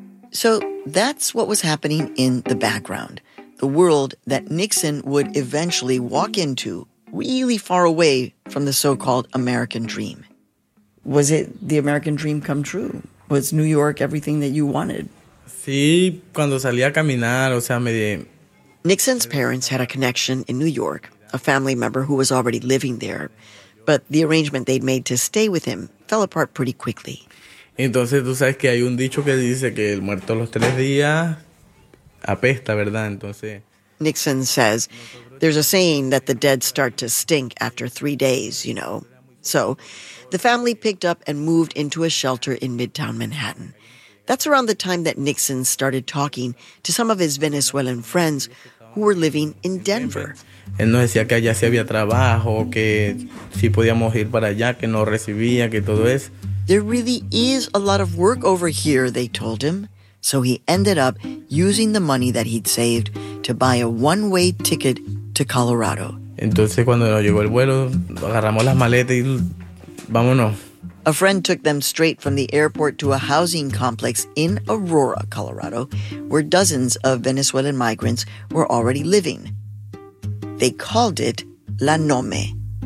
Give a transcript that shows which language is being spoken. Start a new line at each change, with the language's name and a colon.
English: So that's what was happening in the background. The world that Nixon would eventually walk into, really far away from the so-called American dream. Was it the American dream come true? Was New York everything that you wanted?
Spanish: Sí, cuando salí a caminar, o sea,
English: Nixon's parents had a connection in New York, a family member who was already living there, but the arrangement they'd made to stay with him fell apart pretty quickly.
Spanish: Entonces, tú sabes que hay un dicho que dice que el muerto a los 3 días... apesta, ¿verdad? Entonces,
English: Nixon says, there's a saying that the dead start to stink after 3 days, you know. So the family picked up and moved into a shelter in Midtown Manhattan. That's around the time that Nixon started talking to some of his Venezuelan friends who were living in Denver.
Spanish: Él nos decía que allá sí había trabajo, que sí podíamos ir para allá, que nos recibía, que todo eso.
English: There really is a lot of work over here, they told him. So he ended up using the money that he'd saved to buy a one-way ticket to Colorado.
Spanish: Entonces cuando nos llegó el vuelo, agarramos las maletas y vámonos.
English: A friend took them straight from the airport to a housing complex in Aurora, Colorado, where dozens of Venezuelan migrants were already living. They called it La Nome.